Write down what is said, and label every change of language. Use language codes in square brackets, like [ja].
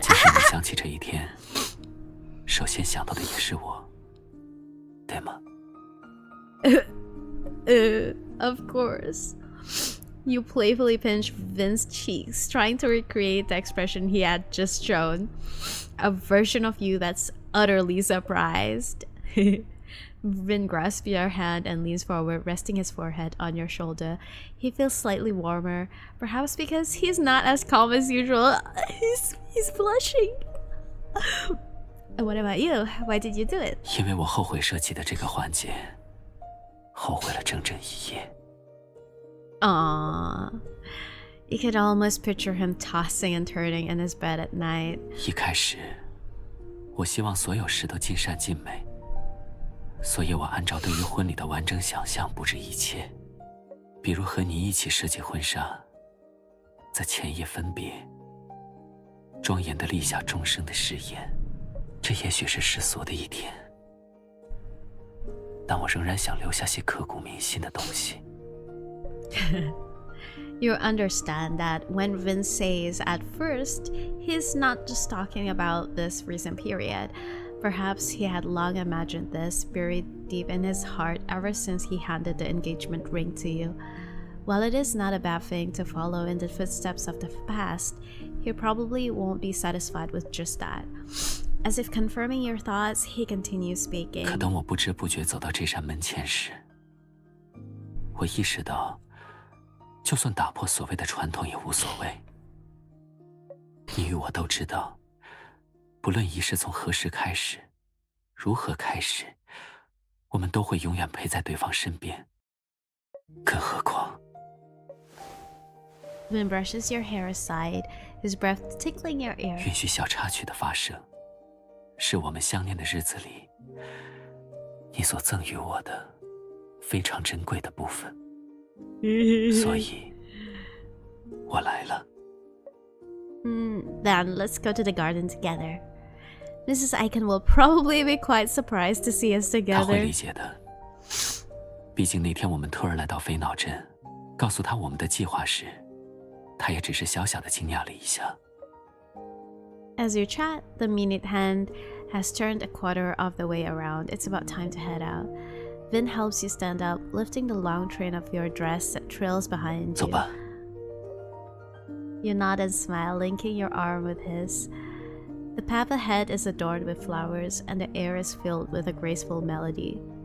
[zh] 其实你想起这一天，首先想到的也是我，对吗？ [en] Of course. You playfully pinch Vin's cheeks, trying to recreate the expression he had just shown. A version of you that's utterly surprised. Vin grasps your hand and leans forward, resting his forehead on your shoulder. He feels slightly warmer, perhaps because he's not as calm as usual. He's blushing. And what about you? Why did you do it? [zh] 因为我后悔设计的这个环节，后悔了整整一夜。 [en] Aww. You could almost picture him tossing and turning in his bed at night. [zh] 一开始，我希望所有事都尽善尽美，所以我按照对于婚礼的完整想象布置一切，比如和你一起设计婚纱，在前夜分别，庄严地立下终生的誓言。这也许是世俗的一天，但我仍然想留下些刻骨铭心的东西。 [en] You understand that when Vince says at first, he's not just talking about this recent period. Perhaps he had long imagined this, buried deep in his heart ever since he handed the engagement ring to you. While it is not a bad thing to follow in the footsteps of the past, he probably won't be satisfied with just that. As if confirming your thoughts, he continues speaking. [zh] 可当我不知不觉走到这扇门前时，我意识到，就算打破所谓的传统也无所谓。你与我都知道，不论仪式从何时开始，如何开始，我们都会永远陪在对方身边。更何况 [en] Vin brushes your hair aside, his breath tickling your ear. [zh] 允许小插曲的发生，是我们相恋的日子里，你所赠予我的非常珍贵的部分。所以，我来了。 [en] Then let's go to the garden together. Mrs. Aiken will probably be quite surprised to see us [zh] 他会 [en] together. [zh] 理解的。毕竟那天我们突然来到飞脑镇，告诉他我们的计划时，他也只是小小的惊讶了一下。 [en] As you chat, the minute hand has turned a quarter of the way around. It's about time to head out. Vin helps you stand up, lifting the long train of your dress that trails behind [zh] 走 [en] you. [zh] 吧。 [en] You nod and smile, linking your arm with his. The path ahead is adorned with flowers, and the air is filled with a graceful melody.